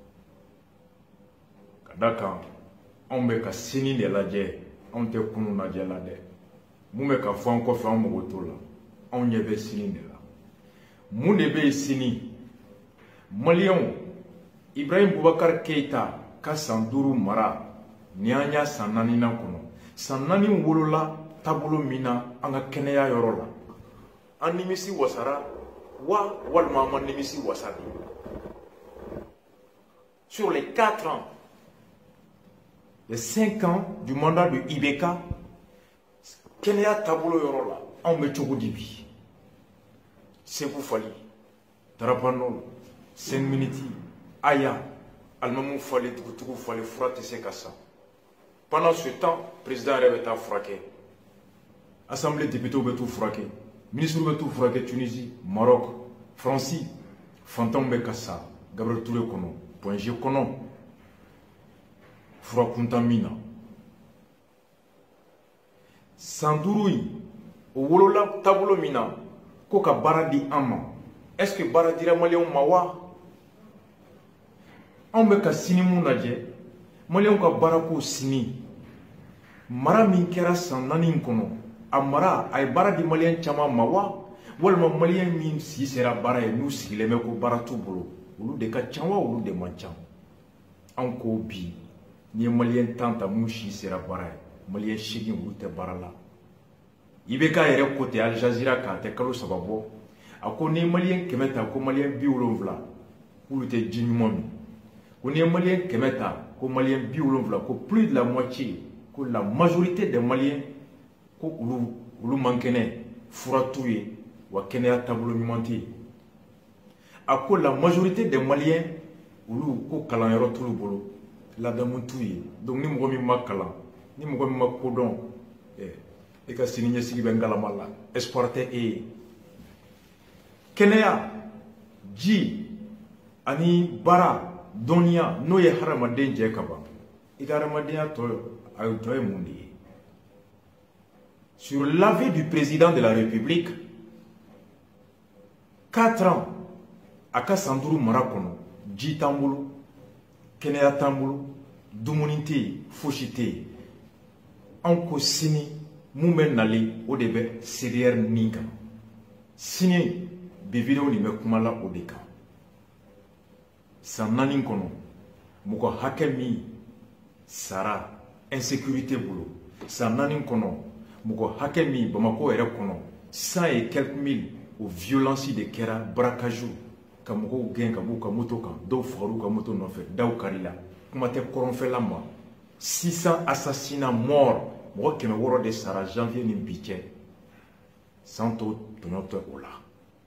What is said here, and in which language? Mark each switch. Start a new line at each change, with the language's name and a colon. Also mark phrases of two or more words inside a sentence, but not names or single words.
Bambara: ka da kan anw bɛ ka sini de lajɛ anw tɛ kunu lajɛ la dɛ mun bɛ ka fɔ an kɔfɛ an mago t'o la anw ɲɛ bɛ sini de la mun de bɛ yen sini Maliyɛnw Ibrahim Boubacar Keita ka san 5 mara ni an y'a san 4 nan kɔnɔ san 4 wolola taabolo min na an ka kɛnɛya yɔrɔ la an nimisi wasara wa walima an ma nimisi wasa de
French: sur les 4 ans les 5 ans du mandat de IBK
Bambara: kɛnɛya taabolo yɔrɔ la anw bɛ cogo di bi Seku Fali Darabanol Senminiti Aya Alimamu Fali Dugutigiw Fali fura tɛ se ka san
French: pendant ce temps
Bambara: président yɛrɛ bɛ taa furakɛ
French: assemblée députés
Bambara: bɛ t'u furakɛ ministre bɛ t'u furakɛ Tunisie Maroc France fantanw bɛ ka sa Gabriel Touré kɔnɔ Point G kɔnɔ fura kuntan min na san 5 in o wolola taabolo min na ko ka baara di an ma
French: est-ce que
Bambara: baara dira Maliyɛnw ma wa anw bɛ ka sini mun lajɛ Maliyɛnw ka baara ko sini mara min kɛra san 4 in kɔnɔ a mara a ye baara di Maliyɛn caman ma wa walima Maliyɛn min si sera baara ye n'u sigilen bɛ ko baara t'u bolo olu de ka ca wa olu de man ca anw ko bi ni ye Maliyɛn 10 ta mun si sera baara ye Maliyɛn 8 olu tɛ baara la IBK yɛrɛ ko tɛ Al Jazeera k'a tɛ kalo 3 bɔ a ko ni ye Maliyɛn 100 ta ko Maliyɛn 70 k'olu tɛ ji ɲuman min ko ni ye Maliyɛn 100 ta ko Maliyɛn 70 ko
French: plus de la moitié
Bambara: ko
French: la majorité des Maliens
Bambara: ko olu man kɛnɛ fura t'u ye wa kɛnɛya taabolo ɲuman tɛ yen a ko
French: la majorité des Maliens
Bambara: olu ko kalanyɔrɔ t'olu bolo ladamu t'u ye donc ni mɔgɔ min ma kalan ni mɔgɔ min ma kodɔn e ka sini ɲɛsigi bɛ ngalama la espoir tɛ e ye kɛnɛya ji ani baara dɔnniya n'o ye hadamaden jɛ ka ban i ka hadamadenya tɔ ye mun de ye
French: sur l'avis du président de la République 4 ans
Bambara: a ka san 5 mara kɔnɔ ji t'an bolo kɛnɛya t'an bolo dumuni tɛ yen fosi tɛ yen anw ko sini mun bɛ nali o de bɛ CDR nin kan sini bi vidéo nin bɛ kuma la o de kan san 4 kɔnɔ mɔgɔ hakɛ min sara insécurité bolo san 4 kɔnɔ mɔgɔ hakɛ min Bamako yɛrɛ kɔnɔ
French: 100 et quelques mille
Bambara: o violence de kɛra braquage ka mɔgɔw gɛn ka b'u ka moto kan dɔw fagar'u ka moto nɔfɛ daw karila kuma tɛ kɔrɔnfɛla ma 600
French: assassinats morts
Bambara: mɔgɔ 600 de sara janvier ni bi cɛ san tɔw tɔɲɔ tɛ o la